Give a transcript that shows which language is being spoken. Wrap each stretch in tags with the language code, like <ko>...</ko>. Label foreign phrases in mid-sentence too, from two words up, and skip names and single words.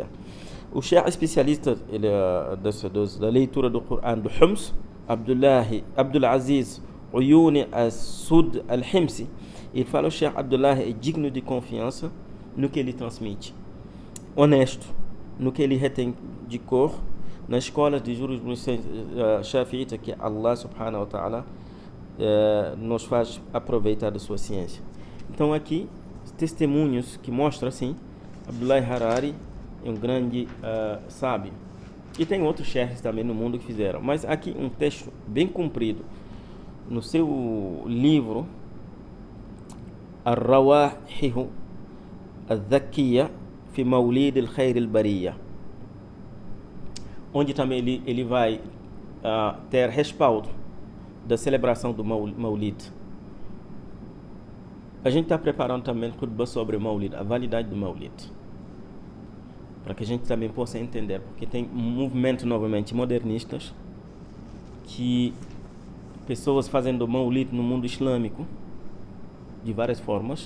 <pt>O Sheikh especialista ele, da leitura do Coran do Homs, Abdul Aziz Uyuni As-Sud Al-Himsi, ele fala: o Sheikh Abdullah é digno de confiança no que ele transmite, honesto no que ele retém de cor, na escola de jurisprudência shafiita, que Allah</pt> <ar>سبحانه وتعالى</ar> <pt>nos faz aproveitar da sua ciência. Então aqui testemunhos que mostram assim, Abdullah Harari é um grande sábio. E tem outros sheikhs também no mundo que fizeram. Mas aqui um texto bem comprido no seu livro Ar-Rawahihu Al-Dhakiya fi Mawlid Al-Khair Al-Bariya, onde também ele vai ter respaldo da celebração do Mawlid. A gente está preparando também khutbah sobre o Mawlid, a validade do Mawlid, para que a gente também possa entender, porque tem um movimento novamente modernistas, que pessoas fazendo Mawlid no mundo islâmico de várias formas.</pt>